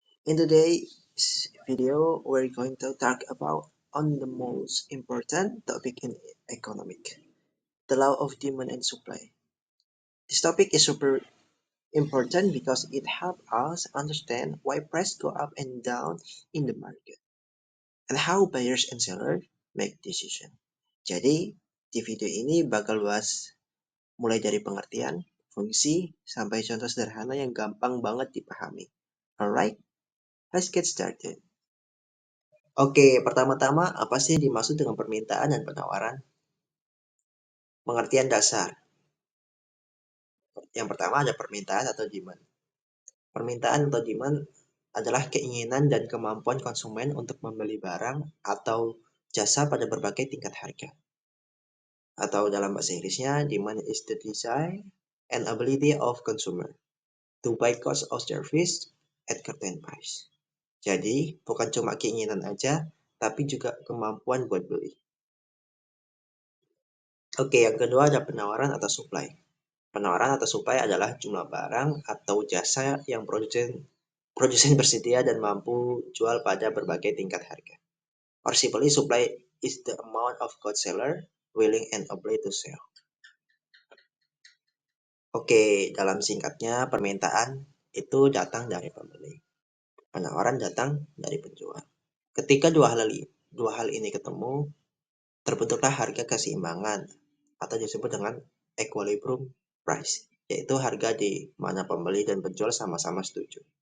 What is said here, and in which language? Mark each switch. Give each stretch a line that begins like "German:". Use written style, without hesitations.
English: In today's video, we're going to talk about on the most important topic in economic, the law of demand and supply. This topic is super important because it helps us understand why price go up and down in the market, and how buyers and sellers make decision.
Indonesian: Jadi, di video ini bakal bahas mulai dari pengertian, fungsi, sampai contoh sederhana yang gampang banget dipahami.
English: Alright, let's get started.
Indonesian: Oke, pertama-tama apa sih dimaksud dengan permintaan dan penawaran? Pengertian dasar. Yang pertama ada permintaan atau demand. Permintaan atau demand adalah keinginan dan kemampuan konsumen untuk membeli barang atau jasa pada berbagai tingkat harga. Atau dalam bahasa Inggrisnya,
English: demand is the desire and ability of consumer to buy cost of service at certain price.
Indonesian: Jadi, bukan cuma keinginan aja, tapi juga kemampuan buat beli. Oke, yang kedua ada penawaran atau supply. Penawaran atau supply adalah jumlah barang atau jasa yang produsen bersedia dan mampu jual pada berbagai tingkat harga.
English: Or simply, supply is the amount of goods seller willing and able to sell.
Indonesian: Oke, dalam singkatnya permintaan itu datang dari pembeli. Penawaran datang dari penjual. Ketika dua hal ini ketemu, terbentuklah harga keseimbangan atau disebut dengan equilibrium price, yaitu harga di mana pembeli dan penjual sama-sama setuju.